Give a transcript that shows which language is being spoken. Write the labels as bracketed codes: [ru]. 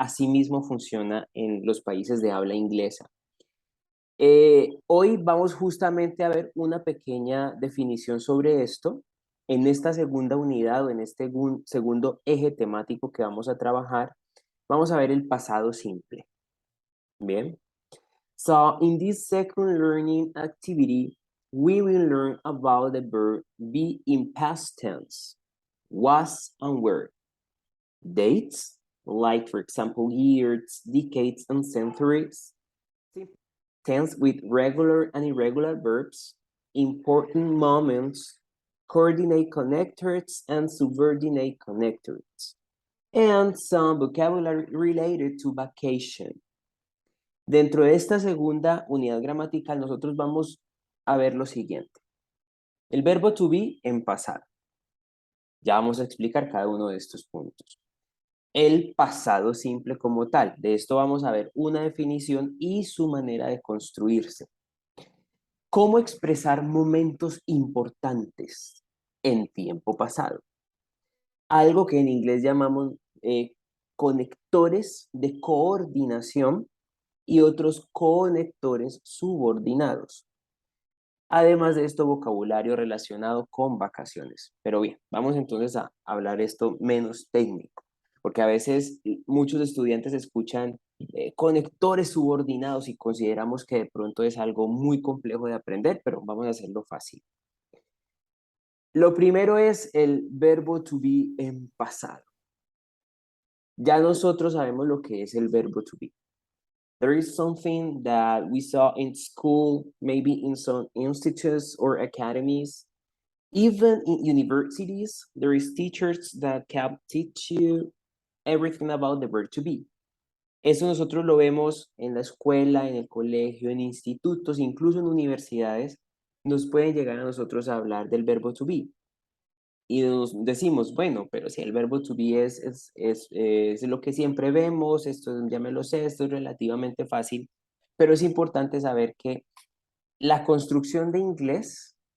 [es] Asimismo funciona en los países de habla inglesa. Hoy vamos justamente a ver una pequeña definición sobre esto. En esta segunda unidad o en este segundo eje temático que vamos a trabajar, vamos a ver el pasado simple. Bien. [en] So, in this second learning activity, we will learn about the verb be in past tense, was and were. Dates, like for example, years, decades, and centuries. Tense with regular and irregular verbs. Important moments, coordinate connectors and subordinate connectors. And some vocabulary related to vacation. [es] Dentro de esta segunda unidad gramatical, nosotros vamos a ver lo siguiente. El verbo to be en pasado. Ya vamos a explicar cada uno de estos puntos. El pasado simple como tal. De esto vamos a ver una definición y su manera de construirse. ¿Cómo expresar momentos importantes en tiempo pasado? Algo que en inglés llamamos conectores de coordinación y otros conectores subordinados. Además de esto, vocabulario relacionado con vacaciones. Pero bien, vamos entonces a hablar esto menos técnico, porque a veces muchos estudiantes escuchan conectores subordinados y consideramos que de pronto es algo muy complejo de aprender, pero vamos a hacerlo fácil. Lo primero es el verbo to be en pasado. Ya nosotros sabemos lo que es el verbo to be. [en] There is something that we saw in school, maybe in some institutes or academies. Even in universities, there is teachers that can teach you everything about the verb to be. [es] Eso nosotros lo vemos en la escuela, en el colegio, en institutos, incluso en universidades, nos pueden llegar a nosotros a hablar del verbo to be. Y nos decimos, bueno, pero si el verbo to be es lo que siempre vemos, esto ya me lo sé, esto es relativamente fácil, pero es importante saber que la construcción de inglés